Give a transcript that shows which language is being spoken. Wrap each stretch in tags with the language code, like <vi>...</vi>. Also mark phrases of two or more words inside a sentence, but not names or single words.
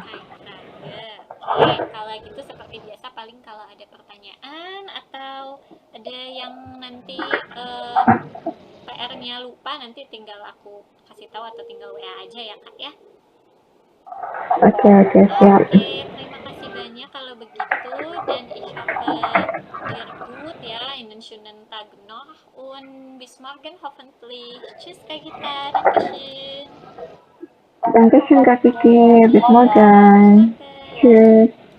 <id>Oke, kalau gitu seperti biasa paling kalau ada pertanyaan atau ada yang nanti PR-nya lupa, nanti tinggal aku kasih tahu atau tinggal WA aja ya Kak ya. Oke, siap. Oke, terima kasih banyak kalau begitu, dan</id> <de>ich hoffe dir gut</de> <id>ya,</id> <de>Ihnen schönen Tag noch und bis morgen hoffentlich. Tschüss Kak Gita, Dankeschön. Dankeschön, Kak Kiki. Bis morgen. Danke. Tschüss.</de>